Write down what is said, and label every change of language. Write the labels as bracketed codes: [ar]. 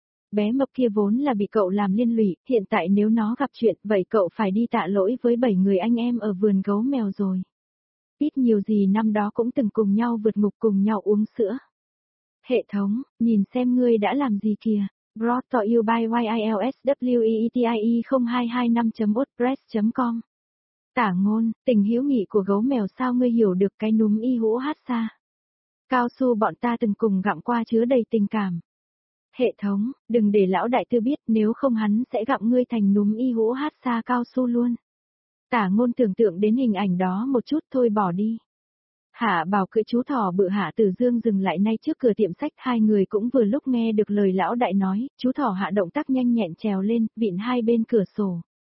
[vi] Bé mập kia vốn là bị cậu làm liên lụy, hiện tại nếu nó gặp chuyện, vậy cậu phải đi tạ lỗi với 7 người anh em ở vườn gấu mèo rồi. Biết nhiều gì năm đó cũng từng cùng nhau vượt ngục cùng nhau uống sữa. Hệ thống, nhìn xem ngươi đã làm gì kìa. [en] Brought to you by YILSWEETIE0225.wordpress.com. [vi] Tả Ngôn, tình hữu nghị của gấu mèo sao ngươi hiểu được cái núm y hũ hát xa. Cao su bọn ta từng cùng gặm qua chứa đầy tình cảm. Hệ thống, đừng để lão đại tư biết, nếu không hắn sẽ gặm ngươi thành núm y hũ hát xa cao su luôn. Tả Ngôn tưởng tượng đến hình ảnh đó một chút thôi bỏ đi. Hạ Bảo cưỡi chú thỏ bự Hạ Tử Dương dừng lại ngay trước cửa tiệm sách, hai người cũng vừa lúc nghe được lời lão đại nói, chú thỏ Hạ động tác nhanh nhẹn trèo lên, vịn hai bên cửa sổ.